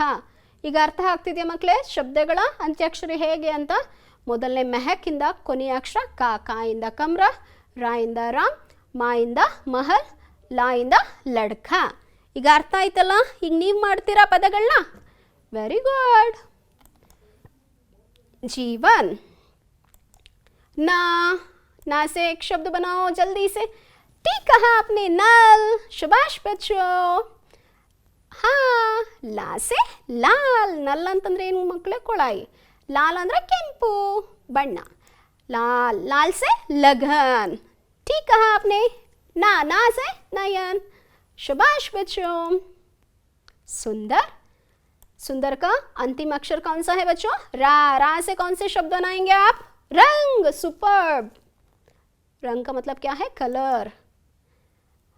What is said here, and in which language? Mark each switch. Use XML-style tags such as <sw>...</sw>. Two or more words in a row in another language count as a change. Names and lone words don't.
<kn>ಈಗ ಅರ್ಥ ಆಗ್ತಿದೆಯಾ ಮಕ್ಕಳೇ ಶಬ್ದಗಳ ಅಂತ್ಯಾಕ್ಷರಿ ಹೇಗೆ ಅಂತ? ಮೊದಲನೇ ಮೆಹಕ್ಕಿಂದ ಕೊನೆಯ ಅಕ್ಷರ ಕ. ಕಾಯಿಂದ ಕಮ್ರ, ರಾಯಿಂದ ರಾಮ್, ಮಾಯಿಂದ ಮಹಲ್, ಲಾಯಿಂದ ಲಡ್ಕ. ಈಗ ಅರ್ಥ ಆಯ್ತಲ್ಲ? ಈಗ ನೀವು ಮಾಡ್ತೀರಾ ಪದಗಳನ್ನ?</kn> <en>very good.</en> <hi>जीवन. ना. ना से एक शब्द बनाओ जल्दी से. ठीक कहा आपने, नल. शाबाश बच्चों. हाँ, ला से लाल.</hi> <kn>नल ಅಂತಂದ್ರೆ ಏನು ಮಕ್ಕಳೇ? ಕೊಳಾಯಿ. ಲಾಲ್ ಅಂದ್ರೆ ಕೆಂಪು ಬಣ್ಣ.</kn> <hi>लाल. लाल से लगन. ठीक कहा आपने. ना. ना से नयन. शाबाश बच्चों. सुंदर. सुंदर का अंतिम अक्षर कौन सा है बच्चों? रा. रा से कौन से शब्द बनाएंगे आप? रंग. सुपर्ब. रंग का मतलब क्या है? कलर.</hi>